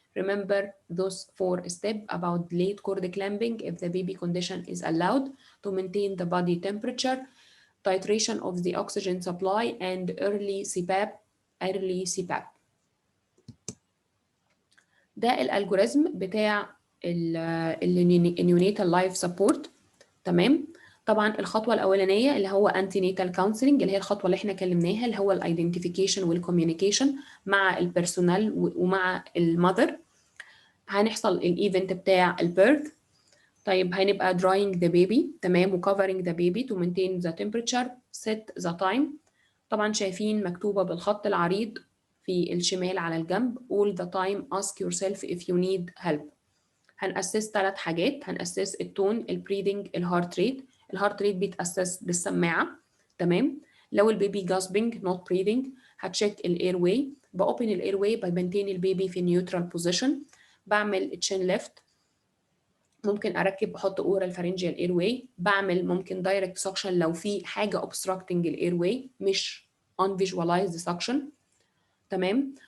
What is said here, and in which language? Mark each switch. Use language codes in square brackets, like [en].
[en] Remember those 4 steps about delayed cord clamping if the baby condition is allowed to maintain the body temperature, titration of the oxygen supply, and early CPAP. early CPAP. [ar] ده الالجوريزم بتاع النيونيتال لايف سبورت. تمام. طبعا الخطوه الاولانيه اللي هو انتي نيتال كونسلنج، اللي هي الخطوه اللي احنا كلمناها، اللي هو الايدنتيفيكيشن والكوميونيكيشن مع البيرسونال ومع المذر. هنحصل الايفنت بتاع البيرث. طيب هنبقى drying the baby، تمام، و covering the baby to maintain the temperature، set the time. طبعا شايفين مكتوبة بالخط العريض في الشمال على الجنب all the time ask yourself if you need help. هنأسس 3 حاجات، هنأسس التون، البريدنج، الهارت ريت. الهارت ريت بيتأسس بالسماعة، تمام. لو البيبي gasping not breathing هتشيك الاير واي، بأوبن الاير واي بمنتين البيبي في نيوترال بوزيشن، بعمل تشين ليفت، ممكن اركب احط اورال فارنجيال اير واي، بعمل ممكن دايركت سكشن لو في حاجه obstructing الاير واي مش unvisualized suction، تمام.